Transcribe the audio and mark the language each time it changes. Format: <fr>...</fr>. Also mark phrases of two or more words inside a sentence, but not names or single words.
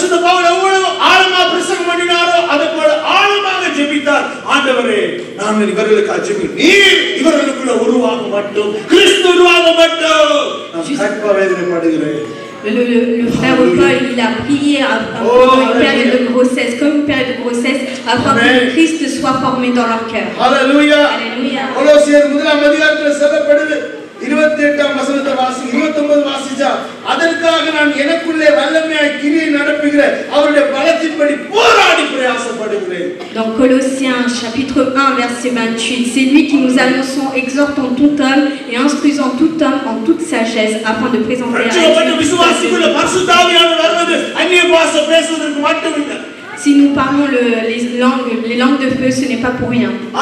<fr>Le frère Paul, il a prié pour une période de grossesse, comme une période de grossesse, afin que Christ soit formé dans leur cœur. Alléluia. Alléluia.</fr> <ta>28ஆம் வசனத்தை வாசி 29 வாசிச்சா அதற்காக நான் எனக்குள்ளே வல்லமையாய் கிரியை நடப்புகிற அவருடைய பலத்தின்படி போராடி பிரயாசப்படுகிறேன்.</ta> <fr>Dans Colossiens chapitre 1 verset 28, c'est lui qui nous annonçons, exhortant tout homme et instruisant tout homme en toute sagesse afin de présenter à Dieu. Si nous parlons les langues de feu, ce n'est pas pour rien.</fr>